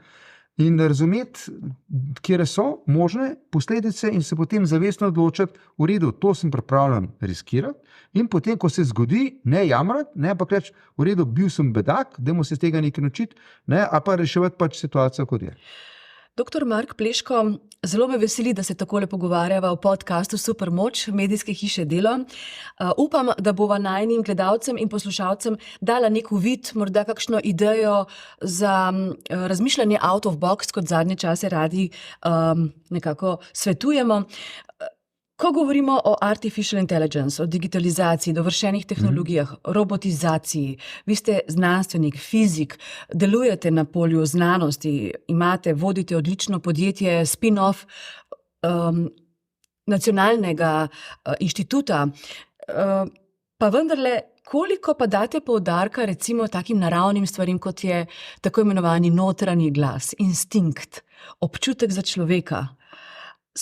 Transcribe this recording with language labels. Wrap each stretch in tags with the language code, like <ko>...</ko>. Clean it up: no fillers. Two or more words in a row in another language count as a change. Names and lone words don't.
<sl>In razumeti, kje so možne posledice in se potem zavestno odločiti, v redu, to sem pripravljen riskirati in potem, ko se zgodi, ne jamrati, ne, ampak reči, v redu, bil sem bedak, dajmo se z tega nekaj naučiti, ne, a pa reševati pač situacijo, kot je. Dr. Mark Pleško, zelo me veseli, da se takole pogovarjava v podcastu Supermoč medijske hiše Delo. Upam, da bova najinim gledalcem in poslušalcem dala nek uvid, morda kakšno idejo za razmišljanje</sl> <en>out of box,</en> <sl>kot zadnje čase radi nekako svetujemo. Ko govorimo o</sl> <en>artificial intelligence,</en> <sl>o digitalizaciji, dovršenih tehnologijah, robotizaciji, vi ste znanstvenik, fizik, delujete na polju znanosti, vodite odlično podjetje, spin-off nacionalnega inštituta, pa vendarle, koliko pa date poudarka recimo takim naravnim stvarim, kot je tako imenovani notranji glas, instinkt, občutek za človeka?</sl>